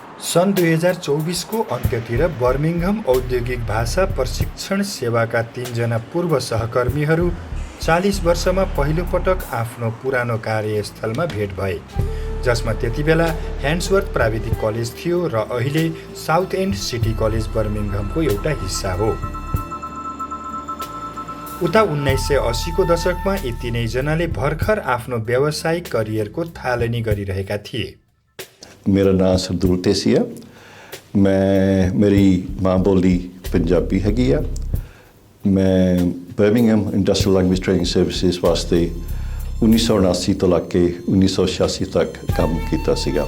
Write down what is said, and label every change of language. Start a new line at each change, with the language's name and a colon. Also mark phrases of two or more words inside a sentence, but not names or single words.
Nepali: सन् 2024 को अन्त्यतिर बर्मिंघम औद्योगिक भाषा प्रशिक्षण सेवाका 3 जना पूर्व सहकर्मीहरू 40 वर्षमा पहिलो पटक आफ्नो पुरानो कार्यस्थलमा भेट भए, जसमा त्यतिबेला ह्यान्ड्सवर्थ प्राविधिक कलेज थियो र अहिले साउथ एन्ड सिटी कलेज बर्मिंघमको एउटा हिस्सा हो। उता 1980 को दशकमा यी तीनैजनाले भर्खर आफ्नो व्यावसायिक करियरको थालनी गरिरहेका थिए।
Punjabi: ਮੇਰਾ ਨਾਮ ਸਰਦੁਲ ਟੇਸੀ ਹੈ। ਮੇਰੀ ਮਾਂ ਬੋਲੀ ਪੰਜਾਬੀ ਹੈਗੀ ਹੈ। ਮੈਂ ਬਰਮਿੰਘਮ ਇੰਡਸਟਰੀਅਲ ਲੈਂਗੁਏਜ ਟ੍ਰੇਨਿੰਗ ਸਰਵਿਸਿਜ਼ ਵਾਸਤੇ 1979 ਤੋ ਲਗ 1986 ਤੱਕ ਕੰਮ ਕੀਤਾ ਸੀਗਾ।